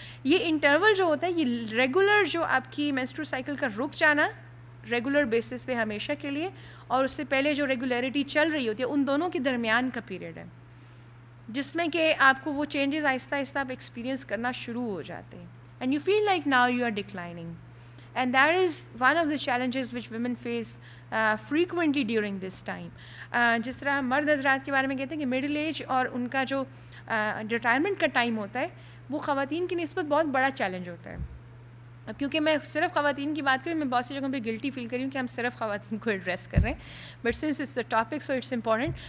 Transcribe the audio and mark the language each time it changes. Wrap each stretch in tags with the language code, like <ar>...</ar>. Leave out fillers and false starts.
<ur>یہ انٹرول جو ہوتا ہے یہ ریگولر جو آپ کی مینسٹرول سائیکل کا رک جانا ریگولر بیسس پہ ہمیشہ کے لیے, اور اس سے پہلے جو ریگولیرٹی چل رہی ہوتی ہے ان دونوں کے درمیان کا پیریڈ ہے جس میں کہ آپ کو وہ چینجز آہستہ آہستہ آپ ایکسپیرینس کرنا شروع ہو جاتے ہیں,</ur> <en>And you feel like now you are declining. And that is one of the challenges which women face frequently during this time.</en> <ur>جس طرح ہم مرد حضرات کے بارے میں کہتے ہیں کہ مڈل ایج اور ان کا جو ریٹائرمنٹ کا ٹائم ہوتا ہے وہ خواتین کی نسبت بہت بڑا چیلنج ہوتا ہے. اب کیونکہ میں صرف خواتین کی بات کروں, میں بہت سی جگہوں پہ گلٹی فیل کری ہوں کہ ہم صرف خواتین کو ایڈریس کر رہے ہیں,</ur> <en>But since it's the topic so it's important.</en>